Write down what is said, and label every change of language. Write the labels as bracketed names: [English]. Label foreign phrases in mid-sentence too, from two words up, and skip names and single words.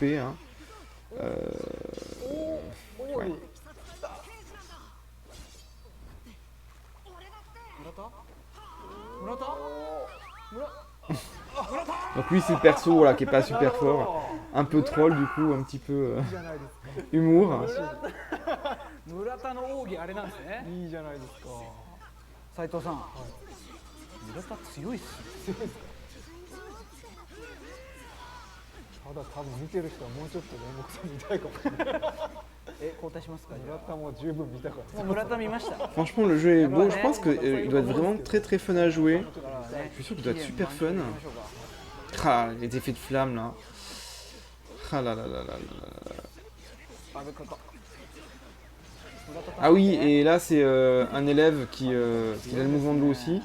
[French] Hein. Ouais. Donc lui c'est le perso voilà, qui est pas super fort, un peu troll du coup, un petit peu humour. [Japanese] 村田の奥義あれなんですね。いいじゃないですか。斉藤さん、村田強いっすね。ただ多分見てる人はもうちょっと煉獄さん見たいかもしれない。交代しますか。村田も十分見たから。もう村田見ました。 [French] Franchement le jeu est beau, je pense qu'il doit être vraiment très très fun à jouer. Je suis sûr qu'il doit être super fun. Ah, les effets de flamme là. Ah là là là là là. Ah oui, et là c'est un élève qui a le mouvement de l'eau aussi.